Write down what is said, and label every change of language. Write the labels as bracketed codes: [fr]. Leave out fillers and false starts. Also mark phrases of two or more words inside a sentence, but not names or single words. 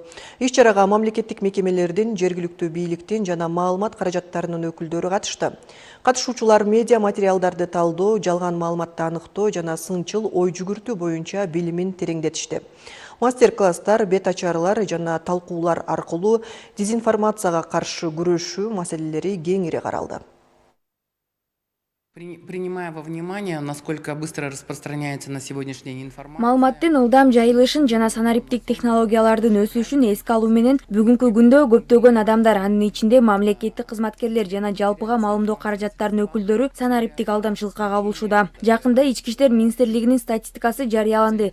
[ky] Иш-чарага мамлекеттик мекемелердин, жергиликтүү бийликтин жана маалымат каражаттарынын өкүлдөрү катышты. Катышуучулар медиа материалдарды талдоо, жалган маалыматты аныктоо жана сынчыл ой жүгүртүү боюнча билимин тереңдетишти. Мастер-класстар, бет ачарлар жана талкуулар аркылуу дезинформацияга каршы күрөшүү маселелери кеңири каралды. [ru] Принимая во внимание, насколько быстро распространяется на сегодняшний день информация. [ky] Маалыматтын ылдам жайылышын жана санариптик технологиялардын өсүшүн эске алуу менен бүгүнкү күндө көптөгөн адамдар, анын ичинде мамлекеттик кызматкерлер жана жалпыга маалымдоо каражаттарынын өкүлдөрү санариптик алдамчылыкка кабылышууда. Жакында Ички иштер министрлигинин статистикасы жарыяланды.